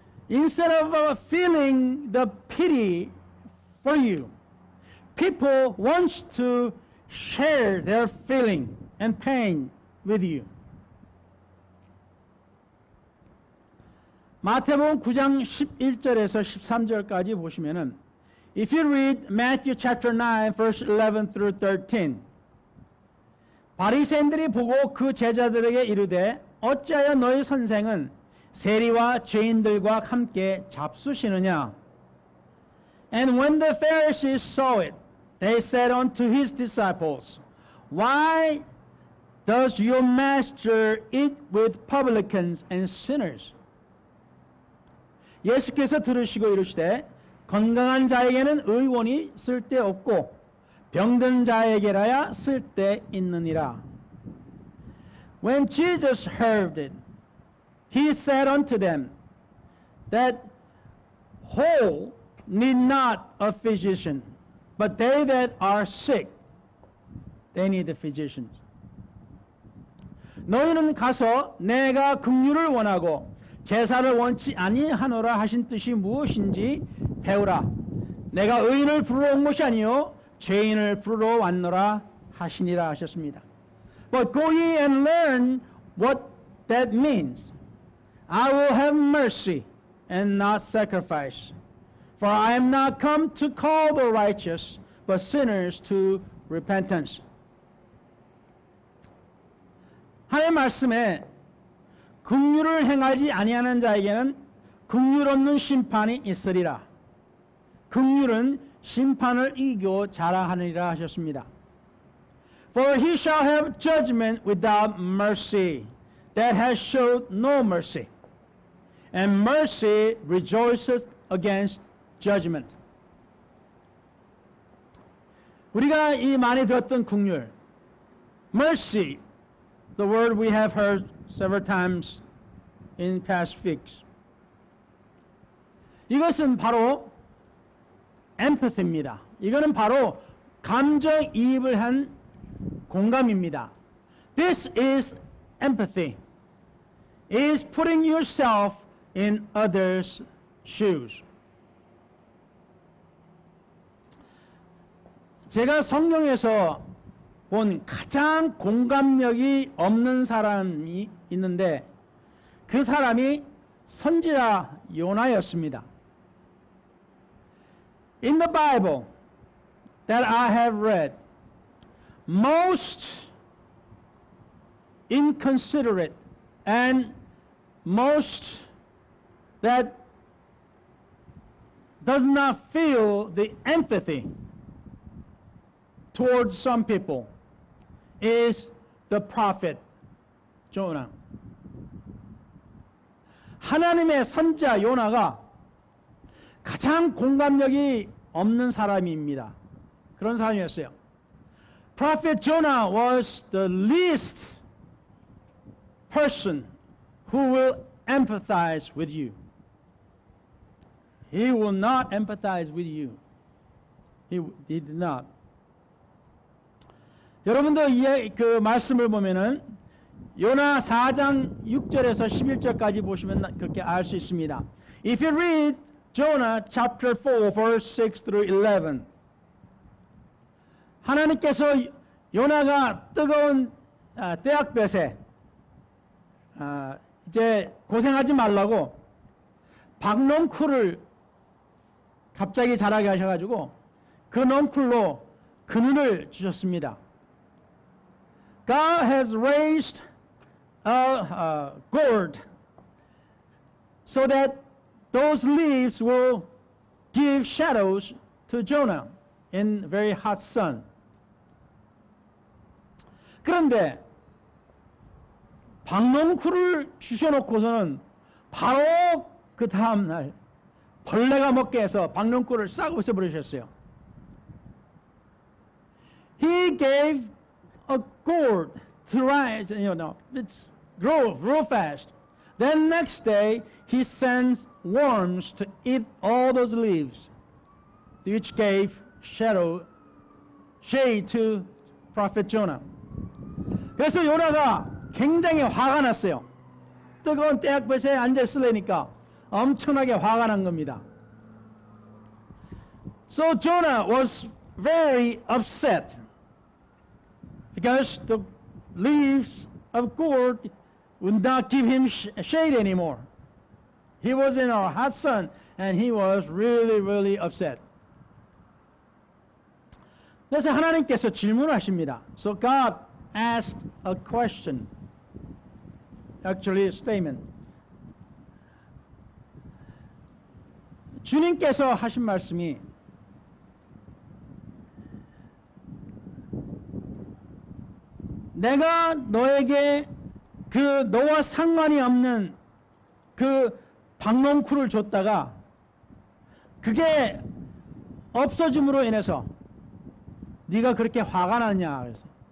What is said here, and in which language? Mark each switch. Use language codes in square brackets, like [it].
[en] Instead of feeling the pity for you, people want to share their feeling and pain with you. [ko] 마태복음 9장 11절에서 13절까지 보시면은, [en] if you read Matthew chapter 9 verse 11 through 13, [ko] 바리새인들이 보고 그 제자들에게 이르되 어찌하여 너희 선생은 세리와 죄인들과 함께 잡수시느냐? [en] And when the Pharisees saw it, they said unto his disciples, Why does your master eat with publicans and sinners? [ko] 예수께서 들으시고 이르시되 건강한 자에게는 의원이 쓸데없고 병든 자에게라야 쓸데있느니라. [en] When Jesus heard it, he said unto them that whole need not a physician, but they that are sick, they need a physician. [ko] 너희는 가서 내가 긍휼을 원하고 제사를 원치 아니하노라 하신 뜻이 무엇인지 배우라. 내가 의인을 부르러 온 것이 아니요 죄인을 부르러 왔노라 하시니라 하셨습니다. [en] But go ye and learn what that means. I will have mercy and not sacrifice. For I am not come to call the righteous, but sinners to repentance. [ko] 하나님의 말씀에 긍휼을 행하지 아니하는 자에게는 긍휼 없는 심판이 있으리라. 긍휼은 심판을 이겨 자라하느니라 하셨습니다. [en] For he shall have judgment without mercy, that has showed no mercy, and mercy rejoiceth against judgment. [ko] 우리가 이 많이 들었던 긍휼, [en] mercy, the word we have heard several times in past weeks. [ko] 이것은 바로 empathy입니다. 이거는 바로 감정이입을 한 공감입니다. [en] This is empathy. Is putting yourself in others' shoes. [ko] 제가 성경에서 본 가장 공감력이 없는 사람이 있는데 그 사람이 선지자 요나였습니다. [en] In the Bible that I have read, most inconsiderate and most that does not feel the empathy towards some people is the prophet Jonah. [ko] 하나님의 선지자 요나가 가장 공감력이 없는 사람입니다. 그런 사람이었어요. [en] Prophet Jonah was the least person who will empathize with you. He will not empathize with you. He did not. [ko] 여러분도 그 말씀을 보면은 요나 4장 6절에서 11절까지 보시면 그렇게 알 수 있습니다. [en] If you read Jonah chapter 4 verse 6 through 11, [ko] 하나님께서 요나가 뜨거운 떼약볕에 이제 고생하지 말라고 박넝쿨을 갑자기 자라게 하셔가지고 그 넝쿨로 그늘을 주셨습니다. [en] God has raised a gourd so that those leaves will give shadows to Jonah in very hot sun. [ko] 그런데 박넝쿨을 주셔놓고서는 바로 그 다음날 벌레가 먹게 해서 박넝쿨을 싹 없애버리셨어요. [en] He gave a gourd to rise, it's grow real fast. Then next day he sends worms to eat all those leaves, which gave shade to prophet Jonah. [ko] 그래서 요나가 굉장히 화가 났어요. 뜨거운 떼약볕에 앉아 있으려니까 엄청나게 화가 난 겁니다. [en] So Jonah was very upset because the leaves of gourd would not give him shade anymore. He was in a hot sun and he was really, really upset. [ko] 그래서 하나님께서 질문하십니다. [en] So God asked a question, actually a statement. [ko] 주님께서 하신 말씀이 내가 너에게 그 너와 상관이 없는 그 박넝쿨을 줬다가 그게 없어짐으로 인해서 네가 그렇게 화가 났냐 그래서